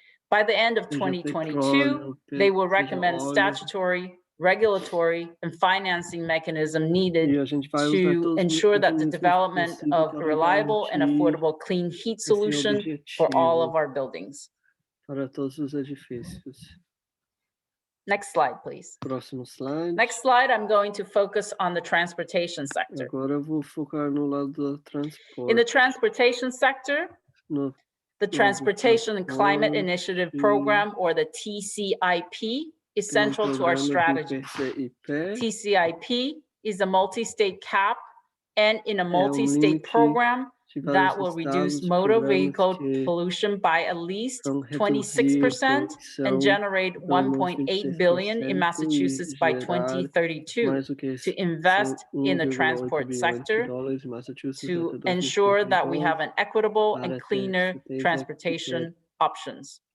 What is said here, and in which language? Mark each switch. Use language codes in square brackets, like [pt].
[en] By the end of 2022, they will recommend statutory, regulatory, and financing mechanism needed to ensure that the development of a reliable and affordable clean heat solution for all of our buildings. [pt] Para todos os edifícios. [en] Next slide, please. [pt] Próximo slide. [en] Next slide, I'm going to focus on the transportation sector. [pt] Agora eu vou focar no lado do transporte. [en] In the transportation sector, the Transportation and Climate Initiative Program, or the TCIP, is central to our strategy. TCIP is a multi-state cap, and in a multi-state program that will reduce motor vehicle pollution by at least 26% and generate $1.8 billion in Massachusetts by 2032 to invest in the transport sector to ensure that we have an equitable and cleaner transportation options.